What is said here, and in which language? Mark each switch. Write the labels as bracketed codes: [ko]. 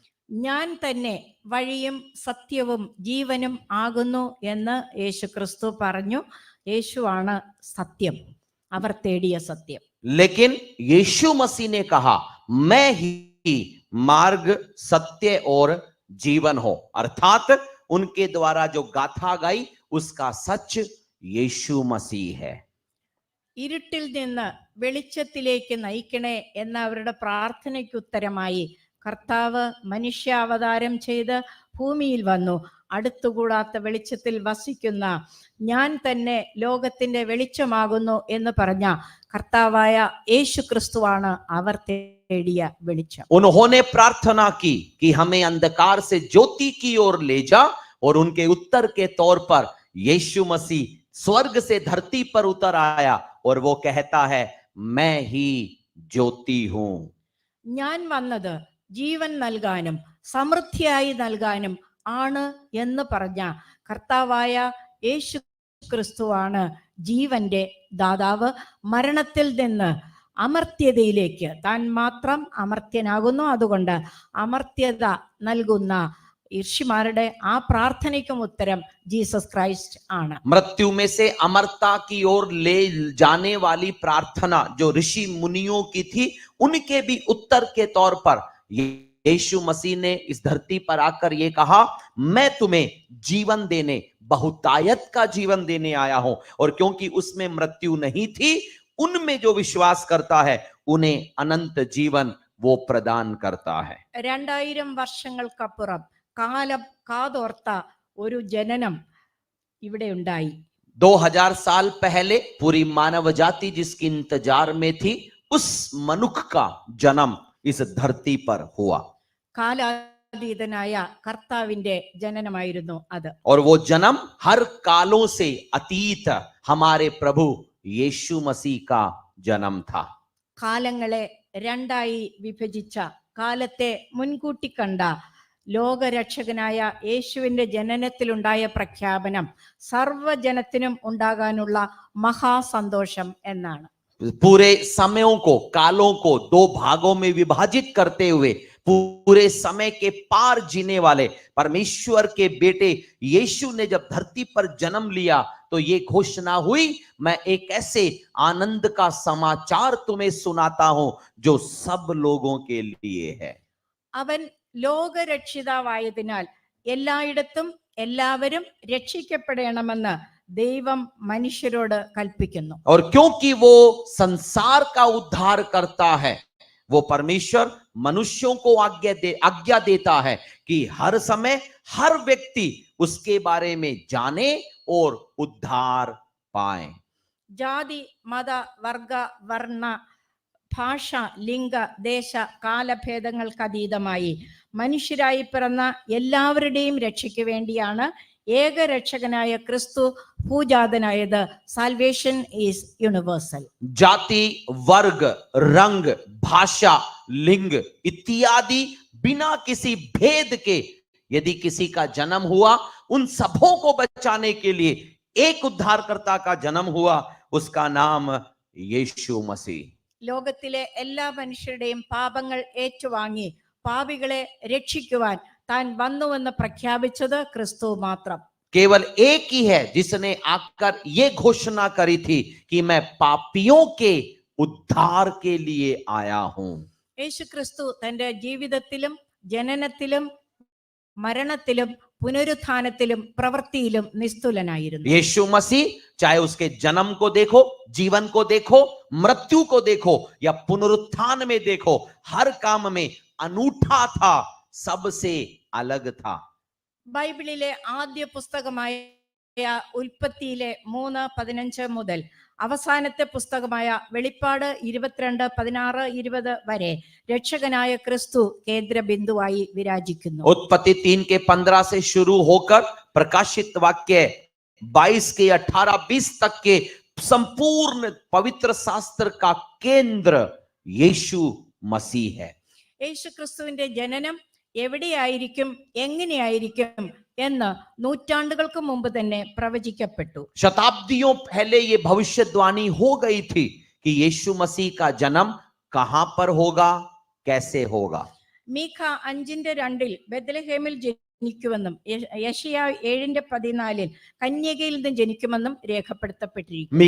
[ml] ഞാൻ തന്നെ വഴിയും സത്യവും ജീവനും ആകുന്നു എന്ന് യേശുക്രിസ്തു പറഞ്ഞു. യേശുവാണ് സത്യം, അവർ തേടിയ സത്യം. [hi] लेकिन यीशु मसीह ने कहा, मैं ही मार्ग सत्य और जीवन हो, अर्थात उनके द्वारा जो गाथा गाई उसका सच यीशु मसीह है. [ml] ഇരുട്ടിൽ നിന്ന് വെളിച്ചത്തിലേക്ക് നയിക്കണേ എന്ന അവരുടെ പ്രാർത്ഥനയ്ക്ക് ഉത്തരമായി കർത്താവ് മനുഷ്യാവതാരം ചെയ്ത് ഭൂമിയിൽ വന്നു. അടുത്തുകൂടാത്ത വെളിച്ചത്തിൽ വസിക്കുന്ന ഞാൻ തന്നെ ലോകത്തിന്റെ വെളിച്ചമാകുന്നു എന്ന് പറഞ്ഞ കർത്താവായ യേശു ക്രിസ്തുവാണ് അവർ തേടിയ വെളിച്ചം. [hi] उन्होंने प्रार्थना की कि हमें अंधकार से ज्योति की ओर ले जा, और उनके उत्तर के तौर पर यीशु मसीह स्वर्ग से धरती पर उतर आया और वो कहता है, मैं ही ज्योति हूं. [ml] ഞാൻ വന്നത് ജീവൻ നൽകാനും സമൃദ്ധിയായി നൽകാനും ആണ് എന്ന് പറഞ്ഞ കർത്താവായ യേശു ക്രിസ്തുവാണ് ജീവന്റെ ദാതാവ്. മരണത്തിൽ നിന്ന് അമർത്യതയിലേക്ക് താൻ മാത്രം അമർത്യനാകുന്നു. അതുകൊണ്ട് അമർത്യത നൽകുന്ന ഋഷിമാരുടെ ആ പ്രാർത്ഥനയ്ക്കും ഉത്തരം ജീസസ് ക്രൈസ്റ്റ് ആണ്. [hi] मृत्यु में से अमरता की ओर ले जाने वाली प्रार्थना जो ऋषि मुनियों की थी, उनके भी उत्तर के तौर पर यीशु मसीह ने इस धरती पर आकर ये कहा, मैं तुम्हें जीवन देने, बहुतायत का जीवन देने आया हूं. और क्योंकि उसमें मृत्यु नहीं थी, उनमें जो विश्वास करता है उन्हें अनंत जीवन वो प्रदान करता है. [ml] 2000 വർഷങ്ങൾക്കപ്പുറം കാലം കാതോർത്ത ഒരു ജനനം ഇവിടെ ഉണ്ടായി. [hi] 2000 साल पहले पूरी मानव जाति जिसकी इंतजार में थी, उस मनुष्य का जन्म इस धरती पर हुआ. [ml] കാലാതീതനായ കർത്താവിന്റെ ജനനമായിരുന്നു അത്. [hi] और वो जन्म हर कालों से अतीत हमारे प्रभु यीशु मसीह का जन्म था. [ml] കാലങ്ങളെ രണ്ടായി വിഭജിച്ച, കാലത്തെ മുൻകൂട്ടി കണ്ട ലോകരക്ഷകനായ യേശുവിന്റെ ജനനത്തിലുണ്ടായ പ്രഖ്യാപനം സർവ്വജനത്തിനും ഉണ്ടാകാനുള്ള മഹാസന്തോഷം എന്നാണ്. [hi] पूरे समयों को, कालों को दो भागों में विभाजित करते हुए पूरे समय के पार जीने वाले परमेश्वर के बेटे यीशु ने जब धरती पर जन्म लिया तो ये घोषणा हुई, मैं एक ऐसे आनंद का समाचार तुम्हें सुनाता हूं जो सब लोगों के लिए है। [ml] അവൻ ലോകരക്ഷിതാവായതിനാൽ എല്ലായിടത്തും എല്ലാവരും രക്ഷിക്കപ്പെടണമെന്ന് ദൈവം മനുഷ്യരോട് കൽപ്പിക്കുന്നു. [hi] और क्योंकि वो संसार का उद्धार करता है, वो परमेश्वर मनुष्यों को आज्ञा देता है कि हर समय हर व्यक्ति उसके बारे में जाने और उद्धार पाए। [ml] ജാതി മത വർഗ വർണ്ണ ഭാഷ ലിംഗ ദേശ കാലഭേദങ്ങൾക്ക് അതീതമായി മനുഷ്യരായി പിറന്ന എല്ലാവരുടെയും രക്ഷയ്ക്ക് വേണ്ടിയാണ് ഏകരക്ഷകനായ ക്രിസ്തു ഭൂജാതനായത്. [en] Salvation is universal. [hi] जाति, वर्ग, रंग, भाषा, लिंग इत्यादि बिना किसी भेद के यदि किसी का जन्म हुआ, उन सबों को बचाने के लिए एक उद्धारकर्ता का जन्म हुआ, उसका नाम यीशु मसीह। [ml] ലോകത്തിലെ എല്ലാ മനുഷ്യരുടെയും പാപങ്ങൾ ഏറ്റുവാങ്ങി പാപികളെ രക്ഷിക്കുവാൻ താൻ വന്നുവെന്ന് പ്രഖ്യാപിച്ചത് ക്രിസ്തു മാത്രം. [hi] केवल एक ही है जिसने आकर ये घोषणा करी थी कि मैं पापियों के उद्धार के लिए आया हूं। [ml] യേശു ക്രിസ്തു തന്റെ ജീവിതത്തിലും ജനനത്തിലും മരണത്തിലും പുനരുത്ഥാനത്തിലും പ്രവൃത്തിയിലും നിസ്തുലനായിരുന്നു. [hi] यीशु मसीह चाहे उसके जन्म को देखो, जीवन को देखो, मृत्यु को देखो या पुनरुत्थान में देखो, हर काम में अनूठा था, सबसे अलग था। [ml] ബൈബിളിലെ ആദ്യ പുസ്തകമായ ഉൽപ്പത്തിയിലെ 3:15 മുതൽ അവസാനത്തെ പുസ്തകമായ വെളിപ്പാട് 22:16-20 വരെ രക്ഷകനായ ക്രിസ്തു കേന്ദ്ര ബിന്ദുവായി വിരാജിക്കുന്നു. [hi] उत्पत्ति 3 के 15 से शुरू होकर प्रकाशित वाक्य 22 के 18-20 तक के संपूर्ण पवित्र शास्त्र का केंद्र यीशु मसीह है। [ml] യേശു ക്രിസ്തുവിന്റെ ജനനം എവിടെയായിരിക്കും, എങ്ങനെയായിരിക്കും എന്ന് നൂറ്റാണ്ടുകൾക്ക് മുമ്പ് തന്നെ പ്രവചിക്കപ്പെട്ടു. [hi] शताब्दियों पहले ये भविष्यवाणी हो गई थी कि यीशु मसीह का जन्म कहां पर होगा, कैसे होगा। [ml] മീഖ 5:2 ബെത്ലഹേമിൽ ജനിക്കുമെന്നും യെശയ്യാ 7:14 കന്യകയിൽ നിന്ന് ജനിക്കുമെന്നും രേഖപ്പെടുത്തപ്പെട്ടിരിക്കുന്നു.